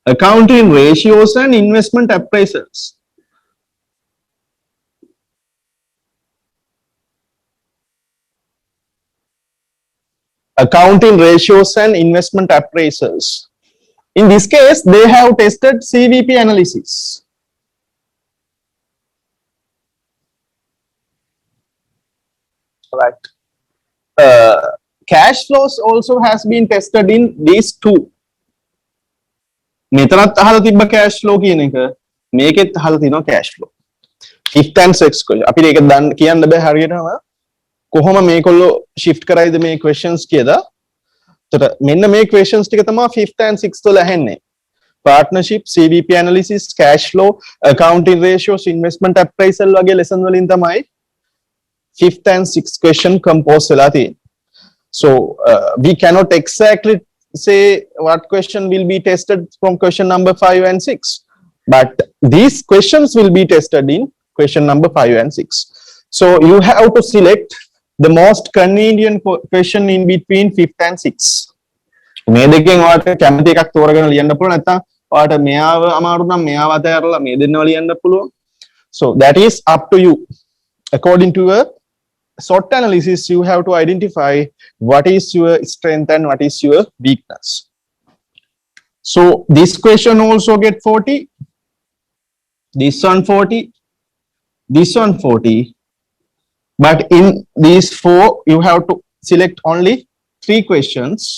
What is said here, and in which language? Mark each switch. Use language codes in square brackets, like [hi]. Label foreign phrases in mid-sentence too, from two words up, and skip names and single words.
[en] Accounting ratios and investment appraisals. Accounting ratios and investment appraisals. In this case, they have tested CVP analysis. Right. Cash flows also has been tested in these two. [si] මෙතනත් අහලා තිබ්බ [en] cash flow [si] කියන එක මේකෙත් අහලා තියෙනවා [en] cash flow. Fifth and sixth question. [si] අපිට ඒක කියන්න බෑ හරියටම කොහොම මේකොල්ලෝ shift කරයිද මේ questions කියලා. එතකොට මෙන්න මේ questions ටික තමයි [en] fifth and sixth [si] වල ඇහෙන්නේ. [en] Partnership, CVP analysis, cash flow, accounting ratios, investment appraisal [si] වගේ lesson වලින් තමයි [en] fifth and sixth question compose [si] වෙලා තියෙන්නේ. [en] So we cannot exactly say what question will be tested from question number 5 and 6, but these questions will be tested in question number 5 and 6. So you have to select the most convenient question in between 5th and 6th. [si] මේ දෙකෙන් ඔයාලට කැමති එකක් තෝරගෙන ලියන්න පුළුවන්, නැත්නම් ඔයාලට මෙයාව අමාරු නම් මෙයාව අතහැරලා මේ දෙන්නව ලියන්න පුළුවන්. [en] So that is up to you. According to a SWOT analysis, you have to identify what is your strength and what is your weakness. So this question also get 40, this one 40, this one 40, but in these four you have to select only 3 questions.